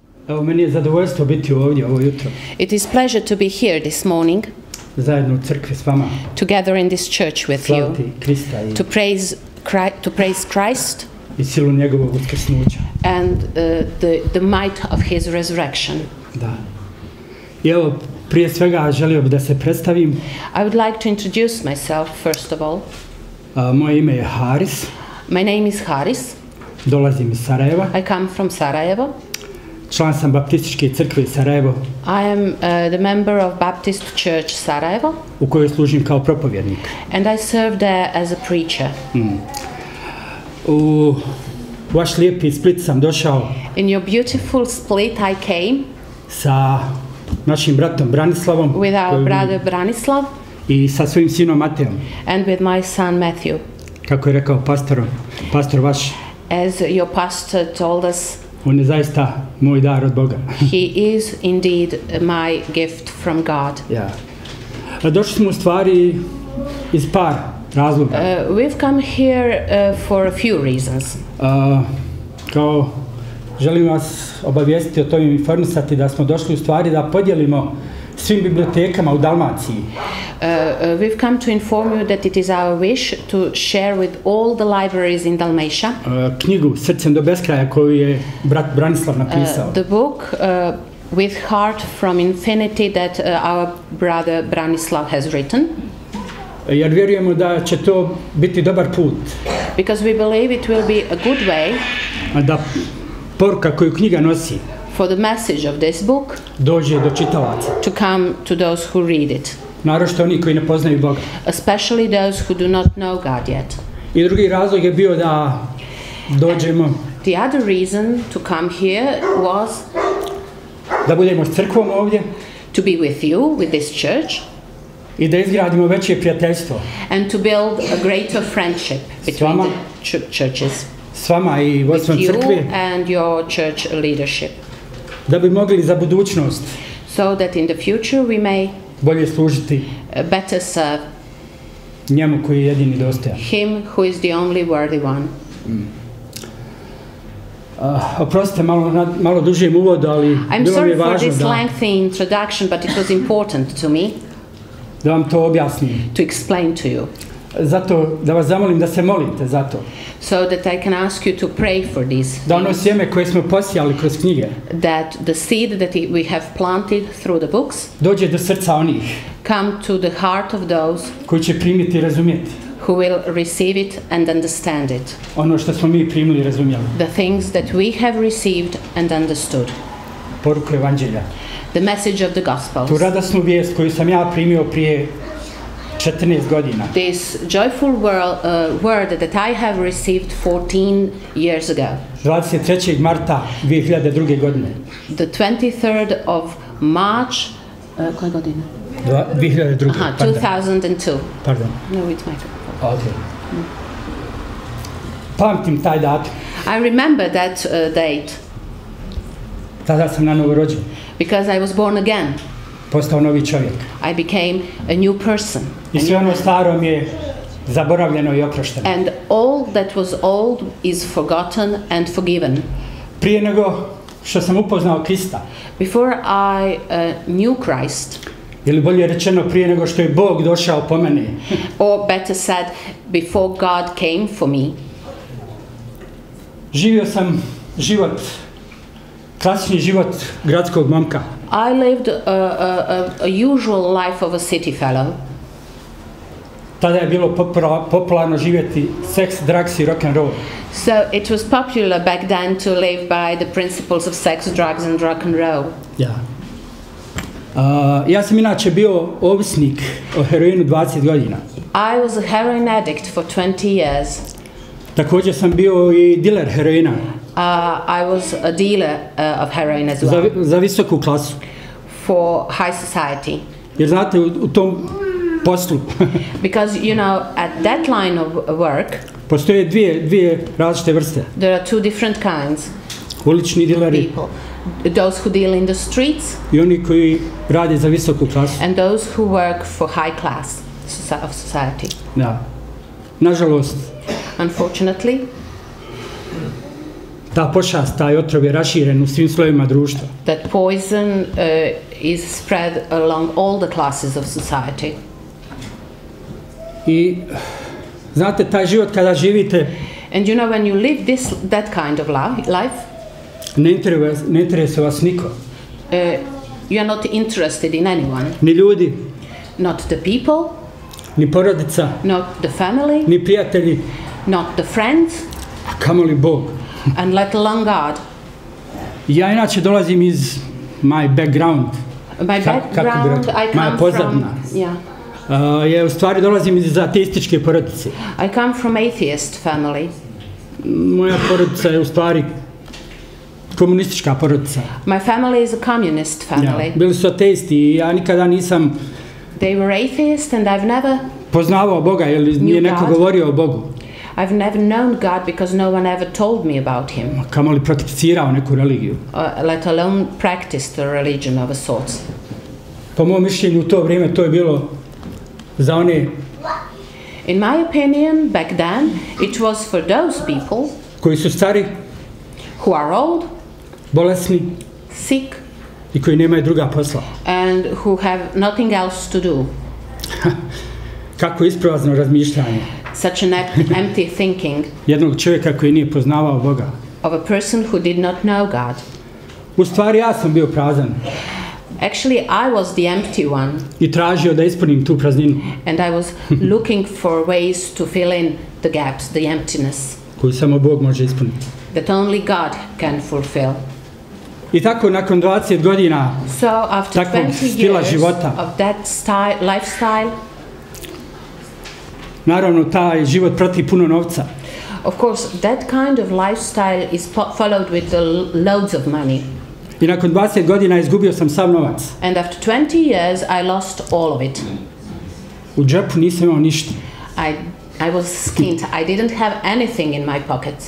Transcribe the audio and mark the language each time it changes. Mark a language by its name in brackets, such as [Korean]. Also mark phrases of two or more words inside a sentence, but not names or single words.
[Bosnian] Evo, meni je zadovoljstvo biti ovdje ovo jutro. [English] It is pleasure to be here this morning, [Bosnian] Zajedno u crkvi s vama. [English] together in this church with you, [Bosnian] Slaviti Krista i, [English] to praise Christ [Bosnian] i silu njegovog uskrsnuća. [English] and the might of his resurrection. [Bosnian] Da. I evo, prije svega želio bih da se predstavim. [English] I would like to introduce myself first of all. [Bosnian] Moje ime je Haris. [English] My name is Haris. [Bosnian] Dolazim iz Sarajeva. [English] I come from Sarajevo. [Bosnian] Član sam Baptističke crkve iz Sarajevo, [English] I am the member of Baptist Church Sarajevo, [Bosnian] u kojoj služim kao propovjednik. [English] and I serve there as a preacher. [Bosnian] U vaš lijepi Split sam došao [English] In your beautiful Split I came [Bosnian] sa našim bratom Branislavom [English] with our brother Branislav [Bosnian] i sa svojim sinom Mateom. [English] and with my son Matthew. [Bosnian] Kako je rekao pastor vaš, [English] As your pastor told us, [Bosnian] on je zaista moj dar od Boga. [English] he is indeed my gift from God. [Bosnian] Ja. Došli smo u stvari iz par razloga. [English] We've come here for a few reasons. [Bosnian] Kao želim vas obavijestiti o tome i informisati da smo došli u stvari da podijelimo svim bibliotekama u Dalmaciji. [English] We've come to inform you that it is our wish to share with all the libraries in Dalmatia [Bosnian] Knjigu Srcem do beskraja koju je brat Branislav napisao. [English] the book With Heart from Infinity that our brother Branislav has written, [Bosnian] Jer vjerujemo da će to biti dobar put. [English] because we believe it will be a good way [Bosnian] Da poruka koju knjiga nosi [English] for the message of this book [Bosnian] dođe do čitalaca. [English] to come to those who read it, [Bosnian] Naročito oni koji ne poznaju Boga. [English] especially those who do not know God yet. [Bosnian] I drugi razlog je bio da dođemo, [English] The other reason to come here was [Bosnian] da budemo s crkvom ovdje [English] to be with you, with this church, [Bosnian] i da izgradimo veće prijateljstvo [English] and to build a greater friendship between [Bosnian] vama. [English] the churches, [Bosnian] s vama i [English] with [Bosnian] vodstvom [English] you [Bosnian] crkve, [English] and your church leadership, [Bosnian] da bi mogli za budućnost [English] so that in the future we may [Bosnian] bolje služiti [English] better serve [Bosnian] njemu koji je jedini dostojan. [English] him who is the only worthy one. [Bosnian] Oprostite, malo dužijem uvodu, ali [English] I'm [Bosnian] bilo mi je [English] sorry for [Bosnian] važno [English] this [Bosnian] da [English] lengthy introduction, but it was important to me [Bosnian] vam to objasnim. [English] to explain to you, [Bosnian] Zato da vas zamolim da se molite za to. [English] so that I can ask you to pray for these [Bosnian] Da ono [English] things, [Bosnian] sjeme koje smo posijali kroz knjige [English] that the seed that we have planted through the books [Bosnian] dođe do srca onih [English] come to the heart of those [Bosnian] koji će primiti i razumjeti [English] who will receive it and understand it, [Bosnian] ono što smo mi primili i razumjeli. [English] the things that we have received and understood, [Bosnian] Poruku evanđelja. [English] the message of the [Bosnian] Tu [English] Gospels. [Bosnian] radosnu vijest koju sam ja primio prije 14 godina. [English] This joyful word that I have received 14 years ago, [Bosnian] 23. marta 2002. godine. [English] the 23rd of March, [Bosnian] koje godine? 2002. Aha, 2002. Pardon. [English] No, it's microphone. [Bosnian] Okay. Pamtim taj datum. [English] I remember that date [Bosnian] Tada sam na novo rođen. [English] because I was born again. [Bosnian] Postao novi čovjek. [English] I became a new person. [Bosnian] I sve ono staro mi je zaboravljeno i oprošteno. [English] And all that was old is forgotten and forgiven. [Bosnian] Prije nego što sam upoznao Krista, [English] Before I knew Christ, [Bosnian] ili bolje rečeno prije nego što je Bog došao po mene, [English] or better said, before God came for me, [Bosnian] živio sam život, klasični život gradskog momka. [English] I lived a usual life of a city fellow. [Bosnian] Tada je bilo popularno živjeti seks, [English] drugs i rock and roll. So it was popular back then to live by the principles of sex, drugs and rock and roll. [Bosnian] Ja. Ja sam inače bio ovisnik o heroinu 20 godina. [English] I was a heroin addict for 20 years. [Bosnian] Također sam bio i diler heroina [English] I was a dealer of heroin as well, [Bosnian] za visoku klasu. [English] for high society. [Bosnian] Jer znate, u tom poslu [English] Because, you know, at that line of work, [Bosnian] postoje dvije različite vrste. [English] there are two different kinds [Bosnian] Ulični [English] of [Bosnian] dileri [English] people. Those who deal in the streets [Bosnian] i oni koji rade za visoku klasu. [English] and those who work for high class of society. [Bosnian] Da. Nažalost, [English] Unfortunately, [Bosnian] ta pošast, taj otrov je raširen u svim slojevima društva. [English] That poison is spread along all the classes of society. [Bosnian] I znate, taj život kada živite, [English] And you know, when you live that kind of life, [Bosnian] ne interesuje vas niko. [English] You are not interested in anyone. [Bosnian] Ni ljudi, [English] Not the people, [Bosnian] ni porodica, [English] not the family, [Bosnian] ni prijatelji, [English] not the friends, [Bosnian] a kamoli Bog. [English] and let alone God. [Bosnian] Ja inače dolazim iz [English] my background, My [Bosnian] kako bi [English] background, [Bosnian] rekao, [English] I [Bosnian] moja [English] come [Bosnian] pozadina. [English] from, [Bosnian] U stvari dolazim iz ateističke porodice. [English] I come from atheist family. [Bosnian] Moja porodica je u stvari komunistička porodica. [English] My family is a communist family. [Bosnian] Bili su ateisti i ja nikada nisam [English] They were atheists and I've never [Bosnian] poznavao Boga, jer nije neko [English] God. [Bosnian] govorio o Bogu. [English] I've never known God because no one ever told me about him, [Bosnian] Kamoli prakticirao neku religiju. [English] let alone practiced a religion of a sort. [Bosnian] Po mom mišljenju u to vrijeme to je bilo za one [English] In my opinion, back then, it was for those people [Bosnian] koji su stari, [English] who are old, [Bosnian] bolesni [English] sick, [Bosnian] i koji nemaju druga posla. [English] and who have nothing else to do. [Bosnian] Kako isprazno razmišljanje [English] Such an empty thinking [Bosnian] jednog čovjeka koji nije poznavao Boga. [English] of a person who did not know God. [Bosnian] U stvari ja sam bio prazan [English] Actually, I was the empty one, [Bosnian] i tražio da ispunim tu prazninu [English] and I was looking for ways to fill in the gaps, the emptiness [Bosnian] koju samo Bog može ispuniti. [English] that only God can fulfill. [Bosnian] I tako nakon 20 godina [English] So after [Bosnian] takvog [English] 20 [Bosnian] stila [English] years [Bosnian] života, [English] of that lifestyle, [Bosnian] naravno taj život prati puno novca. [English] of course, that kind of lifestyle is followed with loads of money. [Bosnian] I nakon 20 godina izgubio sam sav novac. [English] And after 20 years, I lost all of it. [Bosnian] U džepu nisam imao ništa. [English] I was skint. I didn't have anything in my pockets.